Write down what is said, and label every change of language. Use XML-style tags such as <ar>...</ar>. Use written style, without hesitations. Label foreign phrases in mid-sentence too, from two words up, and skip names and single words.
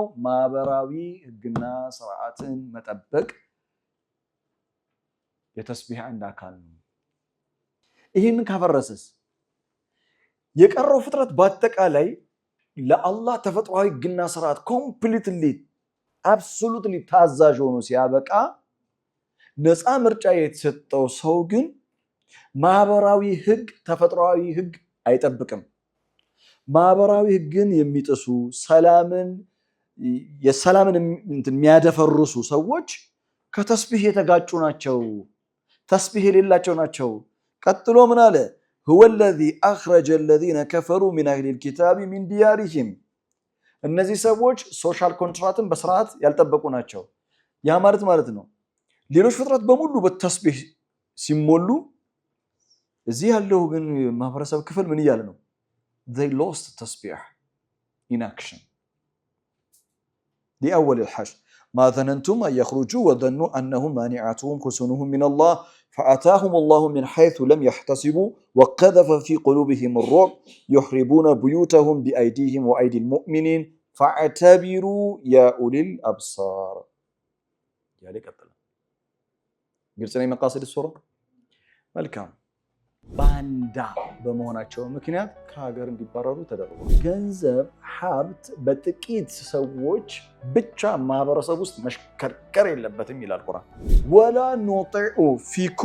<am>ማህበራዊ ህግና ስርዓትን መጠበቅ የተስቢህ አንድ አካል ነው። ይህንን ካፈረሰስ የቀረው ፍጥረት በአጠቃላይ ለአላህ ተፈጥሯዊ ህግና ስርዓት</am> <en>completely absolutely</en> <am>ታዛዥ ሆኖ ሲያበቃ ነፃ ምርጫ የተሰጠው ሰው ግን ማህበራዊ ህግ ተፈጥሯዊ ህግ አይጠብቅም። ማህበራዊ ህግን የሚጥሱ የሰላምን የሚያደፈርሱ ሰዎች ከተስቢህ የተጋጩ ናቸው። ተስቢህ የሌላቸው ናቸው። ቀጥሎ ምን አለ?</am> <ar>هو الذي أخرج الذين كفروا من أهل الكتاب من ديارهم።</ar> <am>እነዚህ ሰዎች</am> <en>social contract</en> <am>በስርዓት ያልጠበቁ ናቸው። ያ ማለት ነው ሌሎች ፍጥረት በሙሉ በተስቢህ ሲሞሉ እዚህ ያለው ግን ማህበረሰብ ክፍል ምን እያለ ነው?</am> <en>they lost tasbih in action.</en> <ar>لأول الحشر ما ظننتم أن يخرجوا وظنوا أنهم مانعتهم حصونهم من الله فأتاهم الله من حيث لم يحتسبوا وقذف في قلوبهم الرعب يخربون بيوتهم بأيديهم وأيدي المؤمنين فاعتبروا يا أولي الأبصار. يعني قتل قلت مقاصد السورة</ar> <am>መልካም ባንዳ በመሆናቸው ምክንያት ከሀገር እንዲባረሩ ተደርጓል። ገንዘብ ሀብት በጥቂት ሰዎች ብቻ ማህበረሰብ ውስጥ መሽከርከር የለበትም ይላል ቁርአን።</am> <ar>ولا نطيع فيكم</ar>